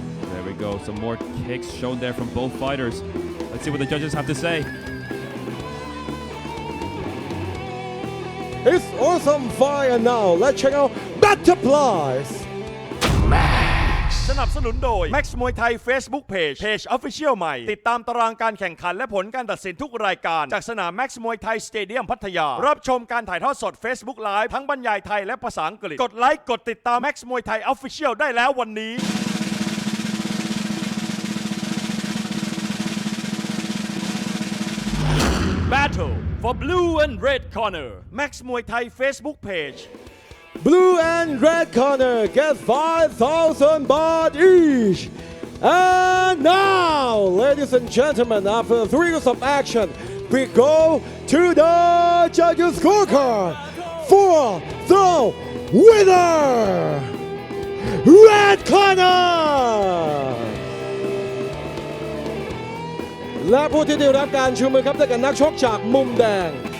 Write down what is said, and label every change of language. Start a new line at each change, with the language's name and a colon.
English: There we go. Some more kicks shown there from both fighters. Let's see what the judges have to say. It's awesome fight, and now let's check out Butterflies.
Thai: สนับสนุนโดย Max Muay Thai Facebook Page Official ใหม่ติดตามตารางการแข่งขันและผลการตัดสินทุกรายการจากสนาม Max Muay Thai Stadium พัทยารับชมการถ่ายทอดสด Facebook Live ทั้งบรรยายไทยและภาษาอังกฤษกดไลค์กดติดตาม Max Muay Thai Official ได้แล้ววันนี้
English: Battle for Blue and Red Corner
Thai: Max Muay Thai Facebook Page
English: Blue and red corner get 5,000 baht each. And now, ladies and gentlemen, after 3 rounds of action, we go to the judges' scorecard for the winner, red corner.
Thai: และผู้ที่ได้รับการชูมือครับได้แก่นักชกจากมุมแดง